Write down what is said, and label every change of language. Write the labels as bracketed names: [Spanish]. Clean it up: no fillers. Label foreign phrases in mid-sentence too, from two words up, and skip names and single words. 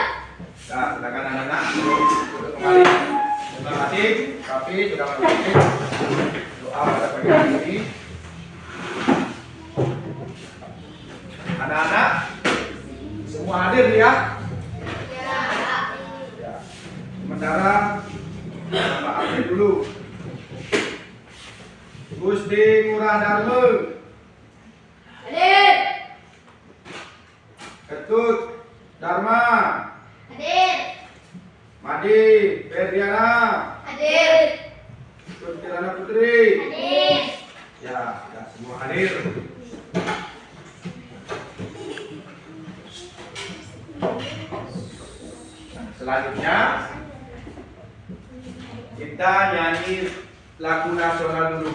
[Indonesian] Nah, silakan anak-anak duduk kembali. Terima kasih, tapi sudah memimpin doa pada pagi hari ini. Anak-anak semua hadir ya? Ya. Sementara nama absen dulu. Gusti Ngurah Dharma, Hadir. Ketut Dharma, Hadir. Madi Ferdiana, Hadir. Ketut Kirana Putri. Hadir. Ya, semua hadir. Selanjutnya kita nyanyi lagu nasional dulu.